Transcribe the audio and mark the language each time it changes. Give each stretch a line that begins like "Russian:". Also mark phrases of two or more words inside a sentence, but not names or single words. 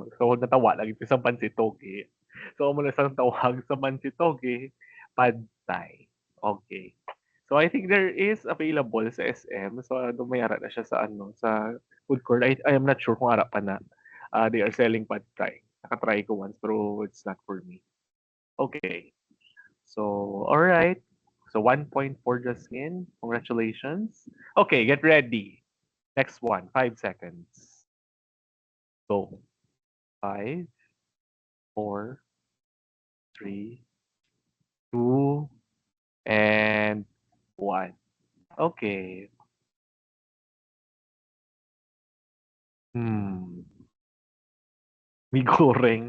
English: So,
Hiligaynon: natawa lagi ito sa pansit toge. So, mo na sa tawag sa pansit toge, pad thai.
English: Okay. So, I think there is available sa SM.
Hiligaynon: So, dumayara na siya sa ano, sa
English: food court. I am not sure
Hiligaynon: kung ara pa na.
English: They are selling pad thai.
Hiligaynon: Nakatry ko
English: once, pero it's not for me. Okay. So, all right. So, 1 point for Jasmine. Congratulations. Okay, get ready. Next one, 5 seconds. So, 5, 4, 3, 2, and 1. Okay. Mie goreng.